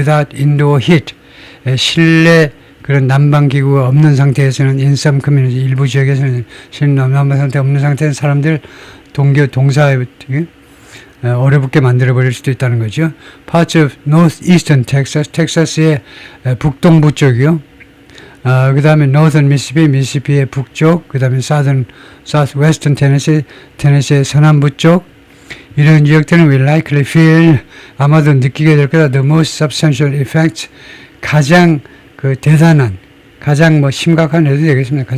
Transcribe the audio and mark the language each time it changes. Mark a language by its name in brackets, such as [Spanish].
[English] without indoor heat, [Korean] 실내 그런 난방기구가 없는 상태에서는 [English] in some community, [Korean] 일부 지역에서는 난방 상태 없는 상태에서 사람들 동사에 얼어붙게 만들어버릴 수도 있다는 거죠. [English] Parts of northeastern Texas, [Korean] 텍사스의 북동부 쪽이요. 그 다음에 northern Mississippi, 미시시피의 북쪽, 그 다음에 southwestern Tennessee의 서남부 쪽, 이런 지역들은 [English] will likely feel, [Korean] 아마도 느끼게 될 거다. [English] The most substantial effects, [Korean] 가장 그 대단한, 가장 심각한 해도 되겠습니다.